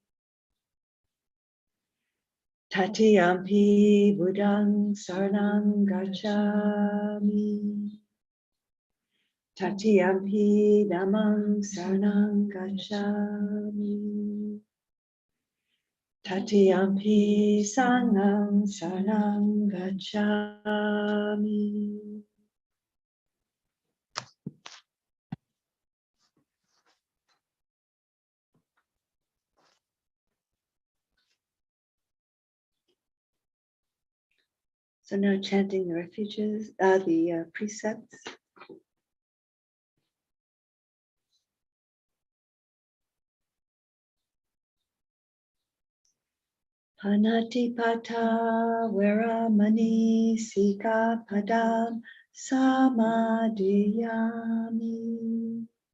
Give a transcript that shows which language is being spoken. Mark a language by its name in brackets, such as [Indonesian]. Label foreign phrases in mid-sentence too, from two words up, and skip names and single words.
[Pali] Tatiyampi Buddhang saranang gacchami. Tatiyampi Dhammang saranang gacchami. Tatiyampi Sanghang saranang gacchami. [English] So now chanting the precepts. [Pali] Panatipata Veramani Sika Padam Samadhiyami.